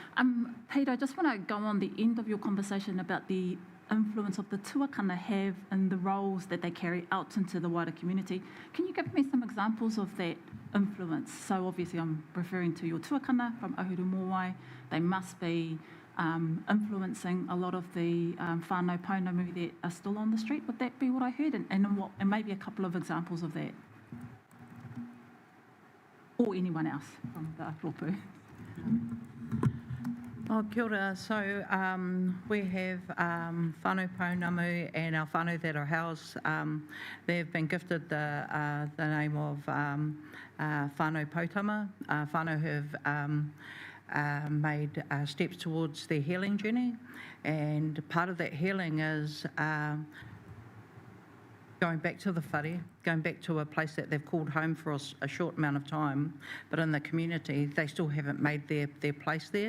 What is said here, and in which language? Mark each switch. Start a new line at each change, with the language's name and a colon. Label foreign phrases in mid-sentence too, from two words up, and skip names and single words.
English: Peter, I just want to go on the end of your conversation about the influence of the tuakana have in the roles that they carry out into the wider community. Can you give me some examples of that influence? So obviously I'm referring to your tuakana from Ahuru Mowai. They must be influencing a lot of the
Māori: whānau pounamu
English: that are still on the street. Would that be what I heard? And maybe a couple of examples of that. Or anyone else from the Ropu.
Māori: Oh, kia ora.
English: So we have
Māori: whānau pounamu
English: and our whānau that are housed. They've been gifted the name of
Māori: whānau Pautama.
English: Whānau have made steps towards their healing journey, and part of that healing is going back to the whare, going back to a place that they've called home for a short amount of time, but in the community they still haven't made their place there.